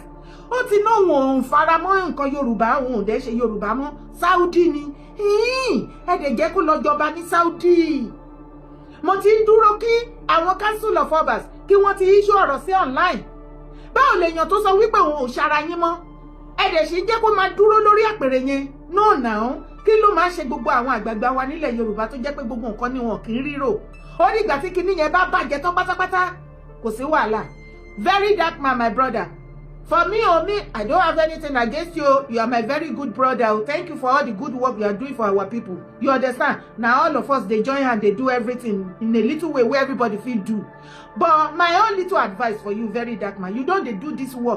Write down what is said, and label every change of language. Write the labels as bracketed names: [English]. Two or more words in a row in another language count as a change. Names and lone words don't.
[Yoruba] Ó ti ná òun ò fara mọ́ nǹkan Yorùbá, òun ò dẹ̀ ṣe Yorùbá mọ́. Saudi ni. Ẹ̀dẹ̀ jẹ́ kó lọ jọba ní Saudi. Mo ti ń dúró kí àwọn [English] council of obas [Yoruba] kí wọ́n ti issue ọ̀rọ̀ sí online. Báwo lèèyàn tó sọ wípé òun ò ṣara yín mọ́? Ẹ̀dẹ̀ sì jẹ́ kó máa dúró lórí àpèrè yẹn. [English] No now. [Yoruba] Kí ló máa ṣe gbogbo àwọn àgbààgbà wa nílẹ̀ Yorùbá tó jẹ́ pé gbogbo nǹkan ni wọn kì í rírò? Ó ní ìgbà tí kinní yẹn bá bàjẹ́ tán pátápátá. Kò sí wàhálà. [English] Very dark man, my brother. For me, I don't have anything against you. You are my very good brother. Thank you for all the good work you are doing for our people. You understand? Now all of us, they join and they do everything in a little way where everybody feel do. But my own little advice for you, very dark man, you don't they do this work.